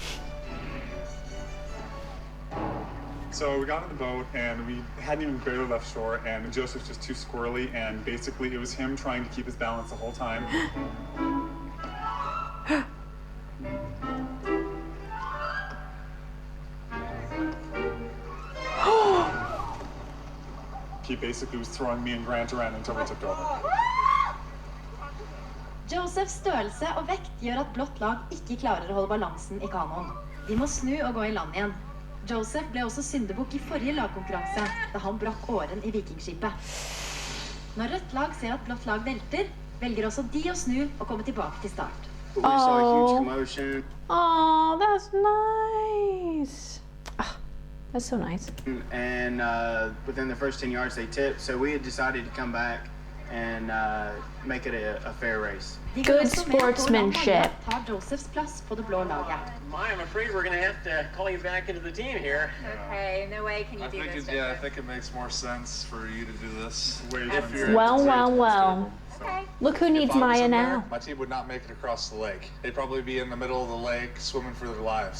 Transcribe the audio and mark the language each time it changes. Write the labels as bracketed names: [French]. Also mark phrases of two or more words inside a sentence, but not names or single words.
[English] So we got on the boat and we hadn't even barely left shore, and Joseph's just too squirrely, and basically it was him trying to keep his balance the whole time. He basically was throwing me and Grant around until we tipped over. [Norwegian] Josephs størrelse og vekt gjør at blått lag ikke klarer å holde balansen i kanoen. De må snu og gå i land igjen. Joseph ble også syndebukk i forrige lagkonkurranse, da han brakk åren i vikingskipet. Når rødt lag ser at blått lag velter, velger også de å snu og komme tilbake til start. [English] We saw a huge commotion, Oh, that's nice. Ah, that's so nice. and within the first 10 yards they tipped, so we had decided to come back and make it a fair race. [Norwegian] De [English] Good [Norwegian] går også med på å la [English] sportsmanship. [Norwegian] Maja ta Josephs plass på det blå laget. [English] Maya, I'm afraid we're going to have to call you back into the team here. Okay, no way can you do this. I think it makes more sense for you to do this. Well. Okay. Look who If needs I was Maya in there, now. my team would not make it across the lake. They'd probably be in the middle of the lake swimming for their lives.